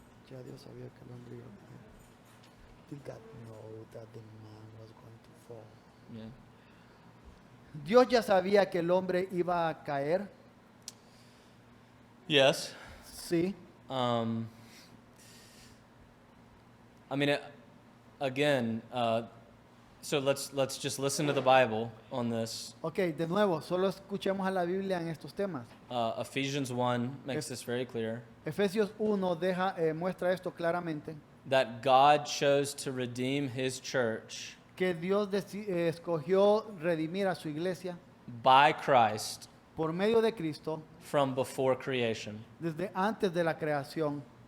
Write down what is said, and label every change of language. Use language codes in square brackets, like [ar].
[es] Ya Dios sabía que el hombre iba a caer. [en] Did God know that the man was going to fall? Yeah. [es] Dios ya sabía que el hombre iba a caer, [en] Yes. [es] sí. [en] I mean, again, so let's just listen to the Bible on this. [es] Ok, de nuevo, solo escuchemos a la Biblia en estos temas. [en] Ephesians 1 makes this very clear. [es] Efesios 1 muestra esto claramente, [en] That God chose to redeem his church [es] que Dios escogió redimir a su iglesia [en] by Christ [es] por medio de Cristo [en] from before creation. [es] desde antes de la creación.